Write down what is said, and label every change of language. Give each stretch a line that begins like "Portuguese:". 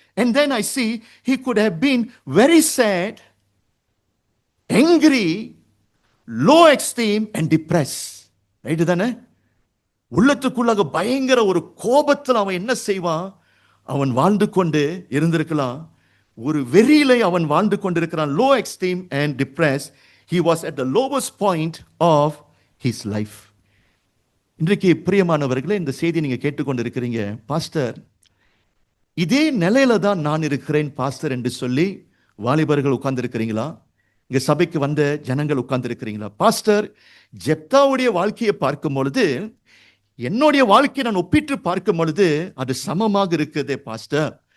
English: And then I see he could have been very sad, angry, low esteem and depressed.
Tamil: Right தானே? உள்ளத்துக்குள்ளாக பயங்கர ஒரு கோபத்தில் அவன் என்ன செய்வான், அவன் வாழ்ந்து கொண்டு இருந்திருக்கலாம். ஒரு வெறியிலே அவன் வாழ்ந்து கொண்டிருக்கிறான்.
English: low esteem and depressed. He was at the lowest point of his life.
Tamil: இன்றைக்கு பிரியமானவர்களே, இந்த செய்தி நீங்க கேட்டுக்கொண்டிருக்கிறீங்க. பாஸ்டர், இதே நிலையில தான் நான் இருக்கிறேன் பாஸ்டர் என்று சொல்லி வாலிபர்கள் உட்கார்ந்திருக்கிறீங்களா? இங்க சபைக்கு வந்த ஜனங்கள் உட்கார்ந்திருக்கிறீங்களா? பாஸ்டர், ஜெப்தாவுடைய வாழ்க்கையை பார்க்கும் பொழுது என்னுடைய வாழ்க்கையை நான் ஒப்பிட்டு பார்க்கும் பொழுது அது சமமாக இருக்குதே பாஸ்டர்.